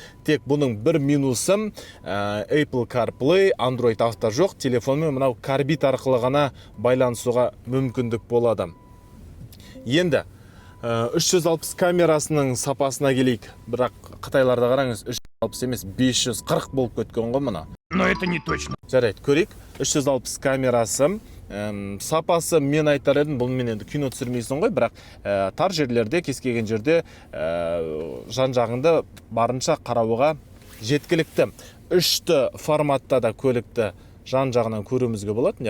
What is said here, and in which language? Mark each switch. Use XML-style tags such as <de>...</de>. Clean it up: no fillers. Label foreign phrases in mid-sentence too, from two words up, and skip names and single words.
<kk>Тек бұның бір минусы Apple CarPlay, Android Auto жоқ, телефонмен мынау карбид арқылы ғана байланысуға мүмкіндік болады. Енді 360 камерасының сапасына келейік. Бірақ қытайларда қараңыз, 360 емес, 540 болып кеткен ғой мұна.</kk> <ru>Но это не точно.</ru> <kk>Жарайды, көрейік. 360 камерасы, сапасы мен айтар едім, бұл мен енді кино түсірмейсің ғой, бірақ тар жерлерде, кез келген жерде жан-жағыңды барынша қарауға жеткілікті. 3D форматта да көлікті жан-жағынан көруімізге болады.</kk>